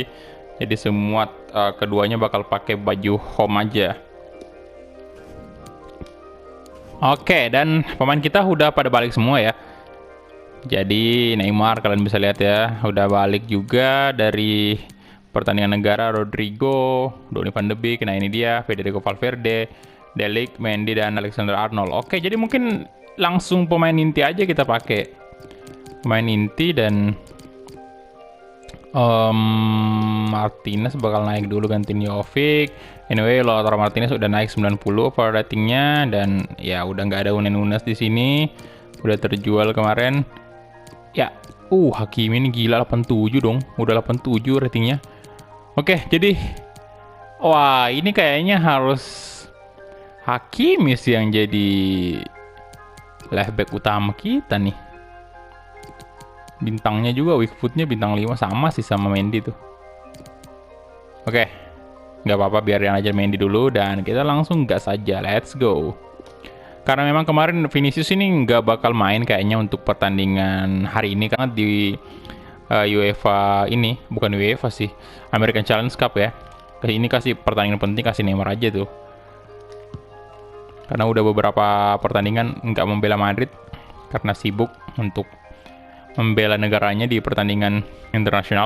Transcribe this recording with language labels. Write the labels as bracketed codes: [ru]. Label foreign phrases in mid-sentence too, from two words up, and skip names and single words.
[id] Jadi semua keduanya bakal pakai baju home aja. Oke, dan pemain kita udah pada balik semua ya. Jadi Neymar kalian bisa lihat ya, udah balik juga dari pertandingan negara. Rodrigo, Donny van de Beek, nah ini dia, Federico Valverde, De Ligt, Mendy, dan Alexander Arnold. Oke, jadi mungkin langsung pemain inti aja kita pakai. Pemain inti, dan Martinez bakal naik dulu gantiin Jovic. Anyway, Lautaro Martinez udah naik 90 over ratingnya, dan ya udah nggak ada Nunes di sini. Udah terjual kemarin. Ya, Hakimi ini gila 87 dong. Udah 87 ratingnya. Oke, jadi wah, ini kayaknya harus Hakimi sih yang jadi [en] left back [id] utama kita nih. Bintangnya juga, [en] weak footnya [id] bintang 5 sama sih sama Mendy tuh. Oke, nggak apa-apa, biarin aja Mendy dulu dan kita langsung gas saja. [en] Let's go. [id] Karena memang kemarin Vinicius ini nggak bakal main kayaknya untuk pertandingan hari ini, karena di UEFA ini, bukan UEFA sih, American Challenge Cup ya. Ini kasih pertandingan penting, kasih Neymar aja tuh. Karena udah beberapa pertandingan nggak membela Madrid karena sibuk untuk membela negaranya di pertandingan internasional.